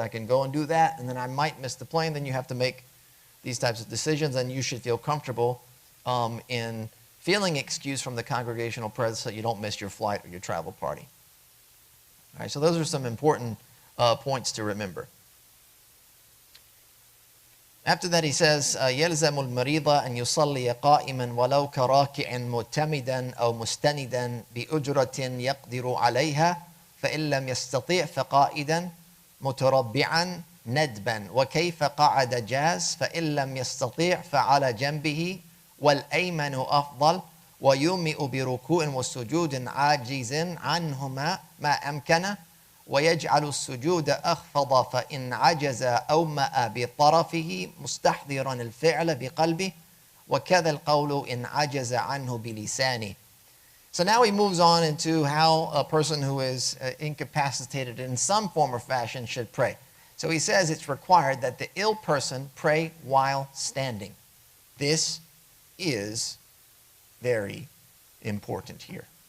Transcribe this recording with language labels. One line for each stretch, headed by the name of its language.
English: I can go and do that, and then I might miss the plane. Then you have to make these types of decisions, and you should feel comfortable in feeling excused from the congregational prayer so you don't miss your flight or your travel party. All right, so those are some important points to remember.
Arabic: After that he says, يلزم المريض أن يصلي قائما ولو كراكع معتمدا أو مستندا بأجرة يقدر عليها فإن لم يستطيع فقائدا متربعا ندبا وكيف قعد جاز فإن لم يستطيع فعلى جنبه والأيمن أفضل ويومئ بركوع وسجود عاجز عنهما ما أمكنه ويجعل السجود أخفض فإن عجز أومأ بطرفه مستحضرا الفعل بقلبه وكذا القول إن عجز عنه بلسانه.
English: So now he moves on into how a person who is incapacitated in some form or fashion should pray. So he says it's required that the ill person pray while standing. This is very important here.